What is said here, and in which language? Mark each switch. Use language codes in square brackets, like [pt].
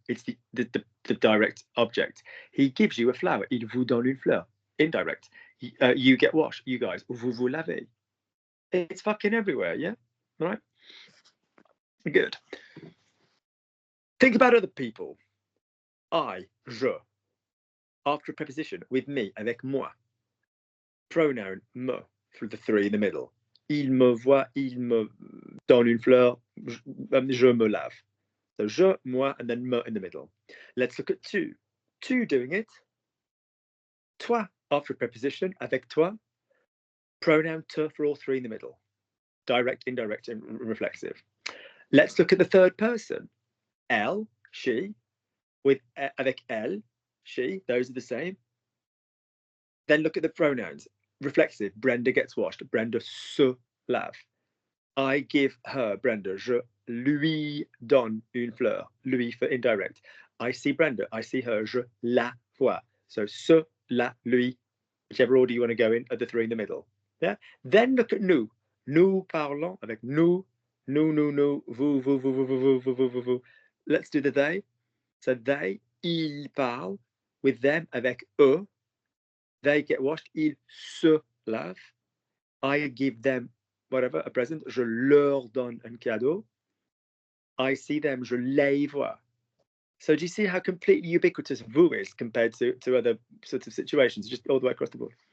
[en] It's the direct object. He gives you a flower. [fr] Il vous donne une fleur. [en] Indirect. You get washed. You guys. [fr] Vous vous lavez. [en] It's fucking everywhere, yeah? All right? Good. Think about other people. I, je. After a preposition, with me, [fr] avec moi. [en] Pronoun, me, for the three in the middle. [fr] Il me voit, il me donne une fleur, je me lave. [en] So je, moi, and then me in the middle. Let's look at tu. Tu doing it. Toi, after a preposition, [fr] avec toi. [en] Pronoun te for all three in the middle. Direct, indirect, and reflexive. Let's look at the third person. Elle, she, with avec elle, she, those are the same. Then look at the pronouns. Reflexive, Brenda gets washed. [fr] Brenda se lave. [en] I give her, [fr] Brenda, je lui donne une fleur. [en] Lui for indirect. I see Brenda, I see her, [fr] je la vois. [en] So se, la, lui, whichever order you want to go in, are the three in the middle. Yeah. Then look at nous. [fr] Nous parlons avec nous, nous, vous, vous. Let's do the they. [en] So they, ils parlent with them avec eux. They get washed, [fr] ils se lavent. [en] I give them whatever, a present. [fr] Je leur donne un cadeau. [en] I see them, [fr] je les vois. [en] So do you see how completely ubiquitous vous is compared to other sorts of situations, just all the way across the board?